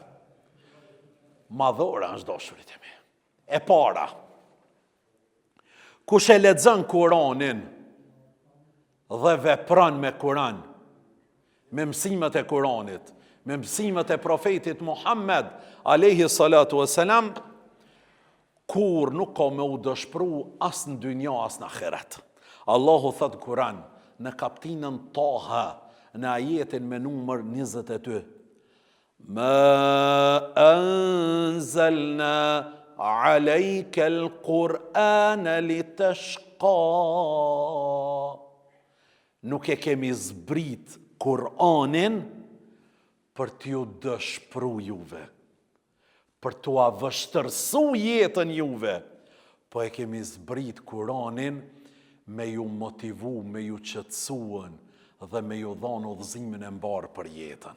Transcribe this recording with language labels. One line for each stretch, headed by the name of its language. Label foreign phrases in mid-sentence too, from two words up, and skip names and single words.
Albanian: Madhora është dashurit e mi. E para, kush e lexon Kur'anin dhe vepron me Kur'an, me mësimet e Kur'anit, me mësimet e profetit Muhammed
Arabic: عليه الصلاة والسلام,
Albanian: kur nuk ka me u dëshpru as në dynja as në ahiret. Allahu thot Kur'an në kaptinën Taha, në ajetin me numër 22.
Arabic: ما أنزلنا عليك القرآن لتشقى.
Albanian: Nuk e kemi zbrit Kur'anin për t'ju dëshpru juve, për t'u avështërsu jetën juve, po e kemi zbrit Kur'anin me ju motivu, me ju qetësuen dhe me ju dhonë udhëzimin e mbarë për jetën.